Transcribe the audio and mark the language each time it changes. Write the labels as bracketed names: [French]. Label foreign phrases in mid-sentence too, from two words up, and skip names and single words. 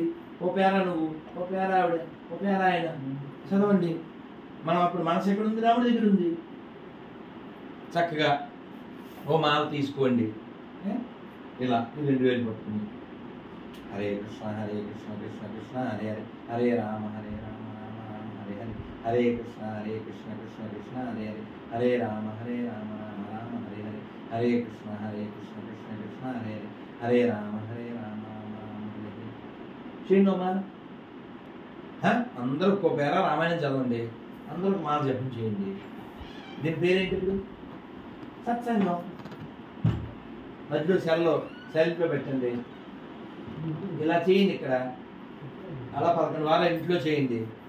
[Telugu] ఓ పేర నువ్వు, ఓ పేర ఆవిడ, ఓ పేర ఆయన చదవండి. మనం అప్పుడు మనసు ఎక్కడ ఉంది? రాముడి దగ్గర ఉంది. చక్కగా ఓ మాల తీసుకోండి. ఇలా 2000 పట్టుకుని [Sanskrit] హరే కృష్ణ హరే కృష్ణ కృష్ణ కృష్ణ హరే హరే, హరే రామ హరే రామ రామ రామ హరే హరే, హరే కృష్ణ కృష్ణ కృష్ణ హరే హరే, హరే రామ రామ రామ హరే హరే, హరే కృష్ణ కృష్ణ కృష్ణ హరే హరే, హరే రామ రామ రామ హరే హరే. [Telugu] చేయండి మాల. అందరూ ఒక్కో పేర రామాయణం చదవండి. అందరూ మాల జపం చేయండి. దీని పేరేంటి? ఇప్పుడు సత్సంగం. మధ్యలో సెల్ఫ్లో పెట్టండి. ఇలా చేయండి. ఇక్కడ అలా 11 వారాలు ఇంట్లో చేయండి.